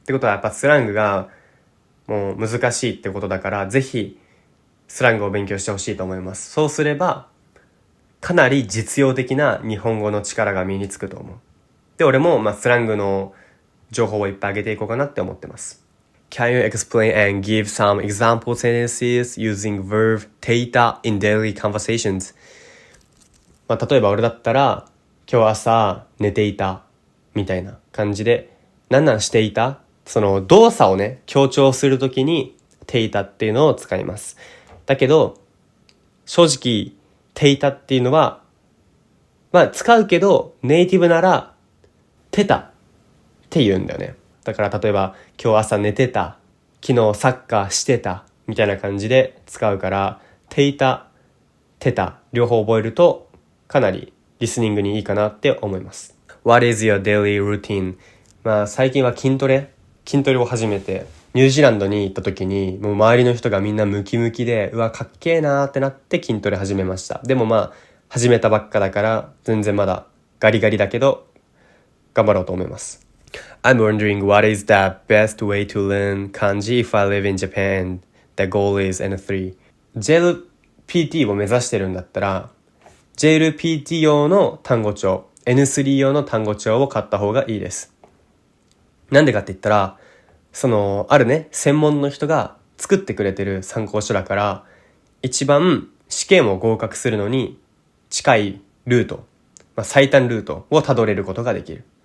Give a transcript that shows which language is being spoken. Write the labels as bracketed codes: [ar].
[ja] ってことはやっぱスラングがもう難しいってことだから、ぜひスラングを勉強してほしいと思います。そうすればかなり実用的な日本語の力が身につくと思う。で、俺もスラングの情報をいっぱい上げていこうかなって思ってます。 [en] Can you explain and give some example sentences using verb data in daily conversations? [ja] 例えば俺だったら、今日朝寝ていたみたいな感じで、なんしていた？動作をね、強調するときにていたっていうのを使います。だけど、正直、ていたっていうのは、使うけど、ネイティブなら、てたって言うんだよね。だから例えば、今日朝寝てた、昨日サッカーしてた、みたいな感じで使うから、ていた、てた、両方覚えると、かなりリスニングにいいかなって思います。 [en] What is your daily routine? [ja] 最近は筋トレを始めて、ニュージーランドに行った時に、もう周りの人がみんなムキムキで、うわ、かっけーなーってなって筋トレ始めました。でも始めたばっかだから、全然まだガリガリだけど、頑張ろうと思います。 [en] I'm wondering what is the best way to learn Kanji if I live in Japan. The goal is N3. [ja] JLPT を目指してるんだったら、JLPT 用の単語帳、N3 用の単語帳を買った方がいいです。なんでかって言ったら、あるね、専門の人が作ってくれてる参考書だから、一番試験を合格するのに近いルート、最短ルートをたどれることができる。